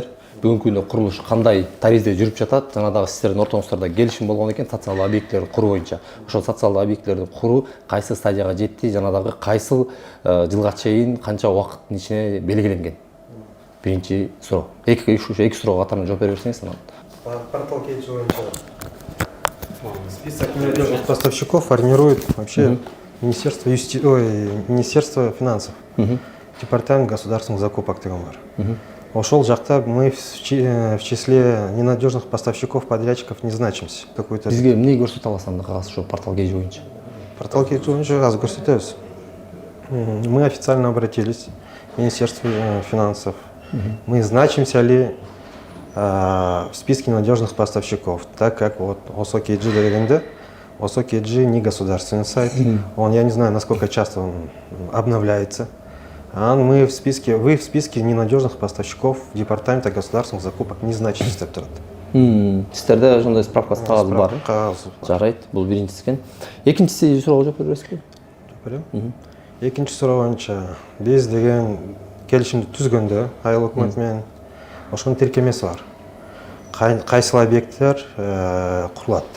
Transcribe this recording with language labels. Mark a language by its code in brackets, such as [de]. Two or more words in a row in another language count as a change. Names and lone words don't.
[ky] Бүгүнкү күндө курулуш кандай таризде жүрүп жатат? Жана дагы сиздердин ортоңуздарда келишим болгон экен социалдык объектилерди куруу боюнча. Ошол социалдык объектилерди куруу кайсы стадияга жетти, жана дагы кайсы жылга чейин канча убакыттын ичине белгиленген? Биринчи суроо. Эки суроого катарынан жооп бере берсеңиз анан. [ru] Портал KG боюнча список ненадежных поставщиков формирует вообще Министерство финансов, Департамент государственных закупок [ky] деген бар. Ошол жакта [ru] мы в числе ненадежных поставщиков, подрядчиков не значимся. [ky] Бизге эмне көрсөтө аласыз анда кагаз ошо портал KG боюнча? Портал KG боюнча кагаз көрсөтөбүз. [ru] Мы официально обратились в Министерство финансов. Мы значимся ли в списке надежных поставщиков, так как вот ОСО KG дегенде, ОСО KG не государственный сайт, я не знаю, насколько часто он обновляется. Вы в списке ненадежных поставщиков Департамента государственных закупок не значитесь [ky] деп турат. Сиздерде ошондой справкасы кагаз бар. Жарайт, бул биринчиси экен. Экинчиси суроого жооп бере бересизби? Жооп берем. Экинчи суроо боюнча биз деген келишимди түзгөндө айыл өкмөтү менен ошонун тиркемеси бар. Кайсыл объекттер курулат деп.